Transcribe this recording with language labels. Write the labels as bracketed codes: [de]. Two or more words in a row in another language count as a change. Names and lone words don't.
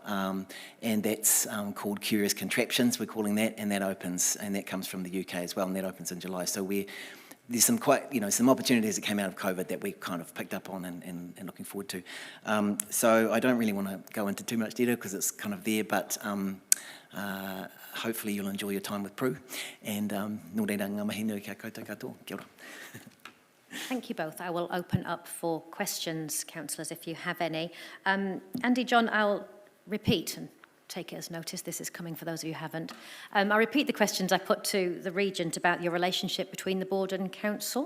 [en] And that's called Curious Contraptions, we're calling that, and that opens, and that comes from the UK as well, and that opens in July. So there's some some opportunities that came out of COVID that we kind of picked up on and looking forward to. So I don't really want to go into too much detail because it's kind of there, but hopefully you'll enjoy your time with Prue. [mi] And nō reira ngā mihi nui kia koutou katoa. Kia ora. [en] Thank you both. I will open up for questions, councillors, if you have any. Andy, John, I'll repeat and take it as notice. This is coming for those of you who haven't. I'll repeat the questions I put to the Regent about your relationship between the board and council.